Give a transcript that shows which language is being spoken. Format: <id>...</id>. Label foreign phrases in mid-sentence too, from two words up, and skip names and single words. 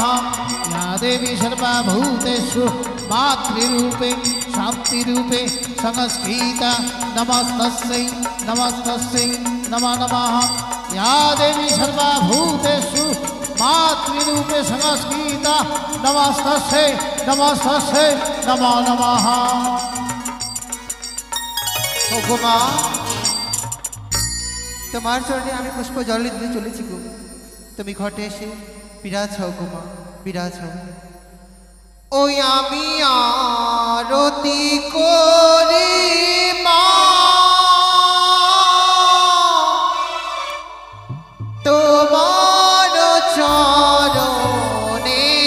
<sa>या देवी सर्वभूतेषु मातृरूपे शान्तिरूपे संस्थिता नमस्तस्यै नमस्तस्यै नमो नमः। या देवी सर्वभूतेषु मातृरूपे संस्कृता नमस्तस्यै नमस्तस्यै नमो नमः।</sa> <bn>ওগো মা, তোমার চরণে আমি পুষ্প জল দিতে চলেছি গো। তুমি ঘটে এসে বিরাজ হও গো মা, বিরাজ হও। ওই আমি আরতি করি মা তোমার চরণে।</bn>